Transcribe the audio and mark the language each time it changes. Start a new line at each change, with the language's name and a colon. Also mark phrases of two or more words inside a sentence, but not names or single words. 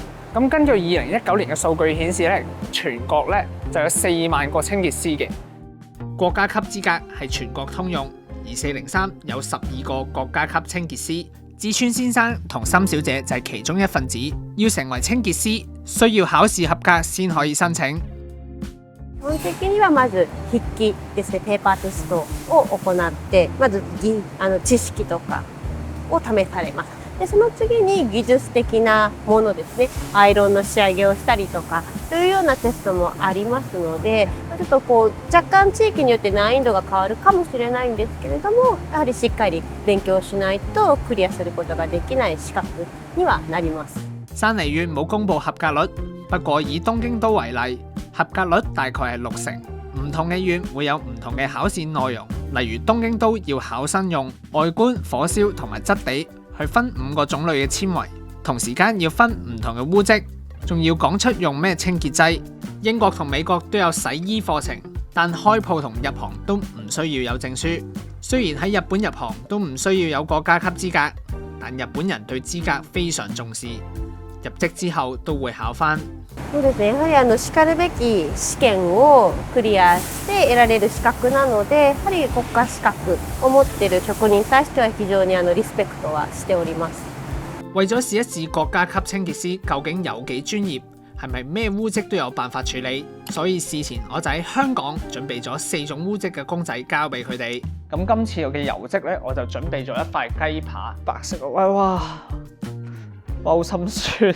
Cantonese: 咁根據2019年嘅數據顯示咧，全國咧就有4萬個清潔師嘅。國家級資格係全國通用，而403有12個國家級清潔師。志川先生同森小姐就係其中一份子。要成為清潔師，需要考試合格先可以申請。
Japanese: 基本的にはまず筆記ですね、ペーパーテストを行って、まず知識とかを試されます。で、その次に技術的なものですね、アイロンの仕上げをしたりとかというようなテストもありますので、ちょっと若干地域によって難易度が変わるかもしれないんですけれども、やはりしっかり勉強しないとクリアすることができない資格にはなります。
Cantonese: 山梨縣冇公布合格率，不過以東京都為例，合格率大概係60%。唔同嘅縣會有唔同嘅考試內容，例如東京都要考生用外觀、火燒同埋質地去分5個種類嘅纖維，同時間要分唔同嘅污漬，仲要講出用咩清潔劑。英國同美國都有洗衣課程，但開鋪同入行都唔需要有證書。雖然喺日本入行都唔需要有國家級資格，但日本人對資格非常重視，入職之後都會考返。
Japanese: そうですね、やはりしかるべき試験をクリアして得られる資格なので、やはり国家資格を持っている職人に対しては非常にリスペクトはしております。
Cantonese: 為咗試一試國家級清潔師究竟有幾專業，係咪咩污漬都有辦法處理，所以事前我就喺香港準備咗4種污漬嘅公仔交俾佢哋。咁今次嘅油漬咧，我就準備咗一塊雞扒，白色嘅，哇，好心酸。